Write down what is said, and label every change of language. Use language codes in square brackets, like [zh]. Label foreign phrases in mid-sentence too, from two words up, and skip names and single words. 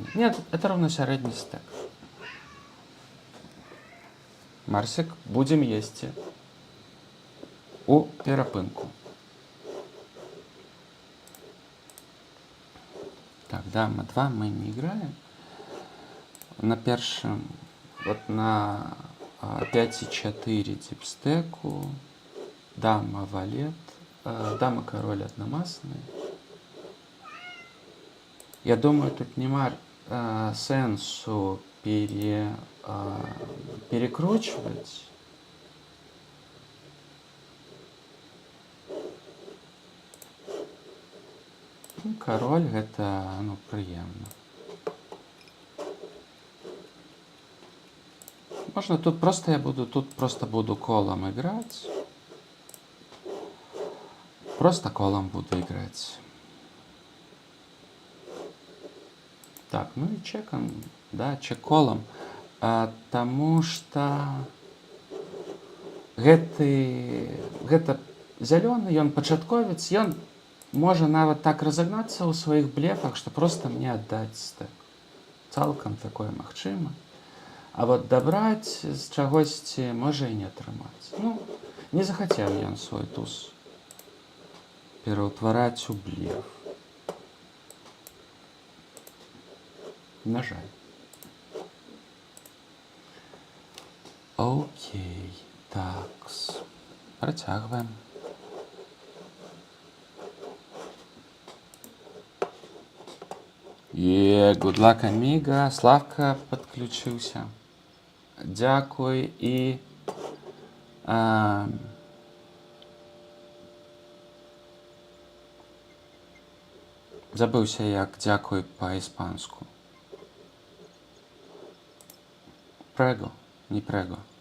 [ru] Нет, это [be] роўна сярэдні стэк. Марсик, будем есці у перапынку. [ru] Так, дама 2 мы не играем. [be] На першым, вот на 5,4 дипстеку, [ru] дама валет, дама король одномастный. Я думаю, тут нема сенсу перекручивать. [be] Ну, король гэта, ну, прыемна. [ru] Можно тут просто буду колом играть. Просто колом буду играть. Так, ну и чеком, да, чек колом. [be] Потому что гэта зялёны, ён пачатковец, ён можа нават так разагнацца ў сваіх блефах, што [ru] просто мне [be] аддаць стэк. Цалкам такое магчыма. А вот дабраць з чагосьці можа і не атрымаць. Ну, не захацеў ён свой туз пераўтвараць у блеф. На жаль. Окей. Такс. Працягваем. [en] Good luck, Amiga. [be] Славка подключыўся. Дзякуй і забыўся, як дзякуй па-іспанску. Прего, не прего.